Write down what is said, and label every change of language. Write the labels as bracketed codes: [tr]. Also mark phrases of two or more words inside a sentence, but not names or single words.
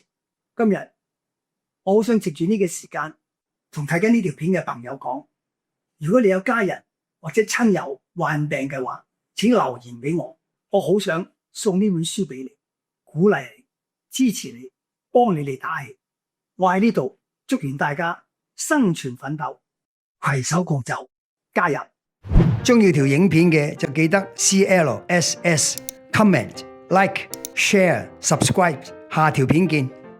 [yue] 今日我好想藉住呢個時間同睇緊呢條片嘅朋友講，如果你有家人或者親友患病嘅話，請留言俾我，我好想送呢本書俾你，鼓勵你，支持你，幫你哋打氣。我喺呢度祝願大家生存奮鬥，攜手共走，加油！鍾意條影片嘅就記得 CLSS [en] comment like share subscribe， [yue] 下條片見。